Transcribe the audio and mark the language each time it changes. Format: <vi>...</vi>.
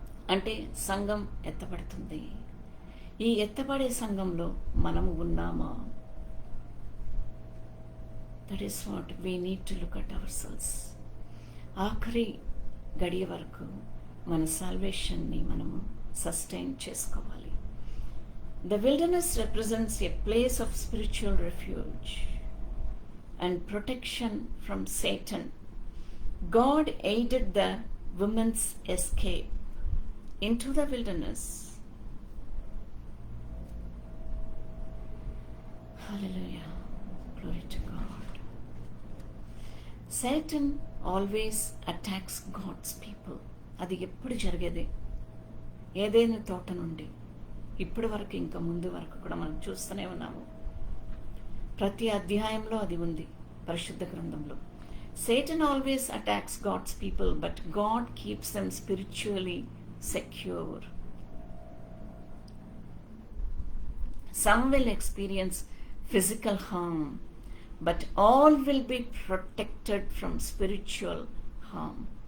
<te>అంటే సంఘం ఎత్తబడుతుంది. ఈ ఎత్తబడే సంఘంలో మనము ఉన్నామా?</te> <en>That is what we need to look at ourselves.</en> <te>ఆఖరి గడియ వరకు మన సాల్వేషన్ని మనము సస్టైన్ చేసుకోవాలి.</te> <en>The wilderness represents a place of spiritual refuge and protection from Satan. God aided the woman's escape into the wilderness. Hallelujah. Glory to God. Satan always attacks God's people.</en> <te>అది ఎప్పుడు జరిగేది. ఏదైనా తోట నుండి ఇప్పటి వరకు, ఇంకా ముందు వరకు కూడా మనం చూస్తూనే ఉన్నాము. ప్రతి అధ్యాయంలో అది ఉంది పరిశుద్ధ గ్రంథంలో.</te> <en>Satan always attacks God's people, but God keeps them spiritually secure. Some will experience physical harm, but all will be protected from spiritual harm.</en>